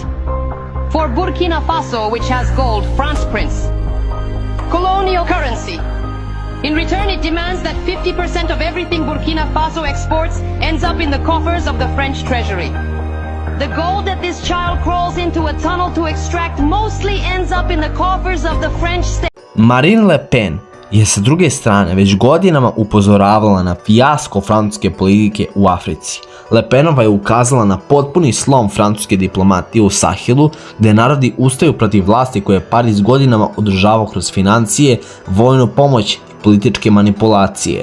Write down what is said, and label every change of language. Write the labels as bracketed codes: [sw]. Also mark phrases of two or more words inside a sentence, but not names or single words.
[en] For Burkina Faso, which has gold, France prints colonial currency. In return, it demands that 50% of everything Burkina Faso exports ends up in the coffers of the French treasury. The gold that this child crawls into a tunnel to extract mostly ends up in the coffers of the French state. [bs] Marine Le Pen je sa druge strane već godinama upozoravala na fijasko francuske politike u Africi. Le Penova je ukazala na potpuni slom francuske diplomatije u Sahelu, gdje narodi ustaju protiv vlasti koje je Pariz godinama održavao kroz financije, vojnu pomoć, političke manipulacije.